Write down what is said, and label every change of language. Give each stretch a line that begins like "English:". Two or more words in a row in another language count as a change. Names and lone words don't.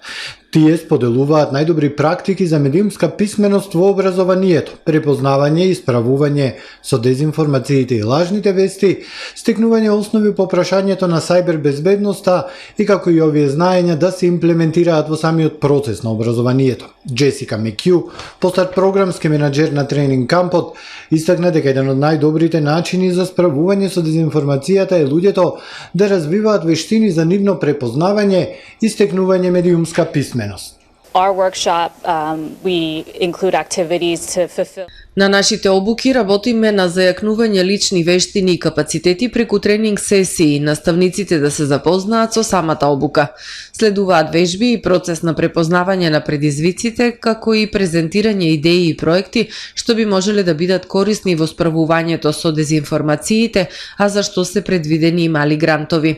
Macedonian: Тие споделуваат најдобри практики за медиумска писменост во образованието, препознавање и исправување со дезинформациите и лажните вести, стекнување основи по прашањето на сајбербезбедноста и како и овие знаења да се имплементираат во самиот процес на образованието. Джесика Мекју, постар програмски менаџер на тренинг кампот, истакна дека еден од најдобрите начини за справување со дезинформацијата е луѓето да развиваат вештини за нивно препознавање и стекнување медиумска писменост.
English: Our workshop, we include activities to fulfill.
Macedonian: На нашите обуки работиме на зајакнување лични вештини и капацитети преку тренинг сесии, наставниците да се запознаат со самата обука. Следуваат вежби и процес на препознавање на предизвиците, како и презентирање идеи и проекти што би можеле да бидат корисни во справувањето со дезинформациите, а за што се предвидени и мали грантови.